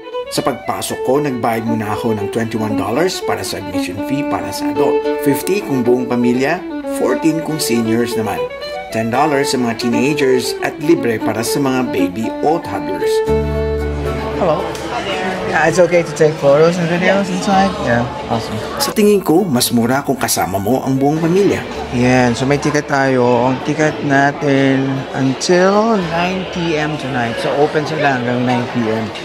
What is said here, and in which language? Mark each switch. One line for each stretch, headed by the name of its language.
Filipino: Sa pagpasok ko, nagbayad muna ako ng $21 para sa admission fee para sa adult, $50 kung buong pamilya, $14 kung seniors naman, $10 sa mga teenagers at libre para sa mga baby o toddlers.
English: Hello. Yeah, it's okay to take photos and videos inside. Yeah, awesome.
Filipino: Sa tingin ko, mas mura kung kasama mo ang buong pamilya. Yan, so may ticket tayo. Ang ticket natin until 9 p.m. tonight. So open sila hanggang 9 p.m.